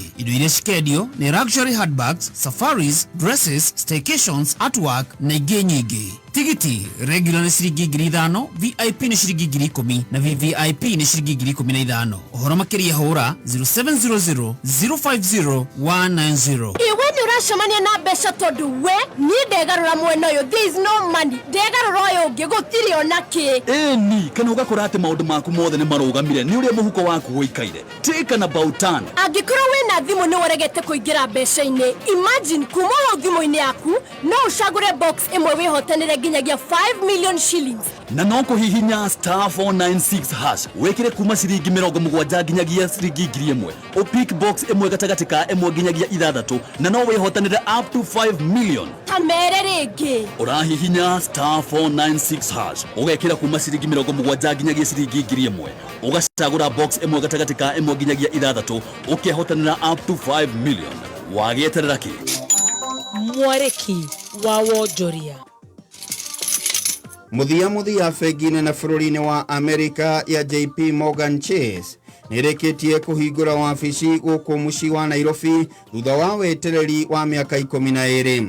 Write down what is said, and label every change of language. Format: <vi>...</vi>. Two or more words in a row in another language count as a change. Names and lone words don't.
<ki>Indo iria cikendio nĩ</ki> <en>luxury handbags, safaris, dresses, staycations, artwork</en> <ki>na ingĩ nyingĩ. Tigiti regular nĩ ciringi 5,000, VIP nĩ ciringi 10,000 na VVIP nĩ ciringi 15,000. Ũhoro makĩria hũra 0700 050 190. Iwe nĩ ũracemania na mbeca tondũ we niĩ ndegarũra mwena ũyũ,</ki> <en>there is no money.</en> <ki>Ndegarũra ũyũ ũngĩ gũtirĩ ona kĩ. Ĩni kana ũgakora atĩ maũndũ maku mothe nĩ marũgamire nĩ ũrĩa mũhuko waku gũikaire.</ki> <en>Take an about turn.</en> <ki>Angĩkorwo wĩna thimũ nĩ woregete kũingĩra mbeca-inĩ, imagine kuma hau thimũ-inĩ yaku no ũcagũre box ĩmwe wĩhotanĩre nginyagia</ki> <en>5 million shillings.</en> <ki>Na no kũhihinya *496# wekire kuma ciringi 70 nginyagia ciringi 1,000. O</ki> <en>pick box</en> <ki>ĩmwe gatagatĩ ka ĩmwe nginyagia 6 na no wĩhotanĩre</ki> <en>up to 5 million.</en> <ki>Tamere rĩngĩ. Ũrahihinya *496# ũgekĩra kuma ciringi 70 nginyagia ciringi 1,000. Ũgacagũra box ĩmwe gatagatĩ ka ĩmwe nginyagia 6 ũkĩhotanĩra</ki> <en>up to 5 million.</en> <ki>Wagĩeterera kĩ? Mwareki wa wonjoria. Muthia bengi nene bũrũri-inĩ wa Amerika ya JP Morgan Chase nĩrĩkĩtie kũhingũra wabici gũkũ mũciĩ wa Nairobi thutha wa wetereri wa mĩaka 12.</ki>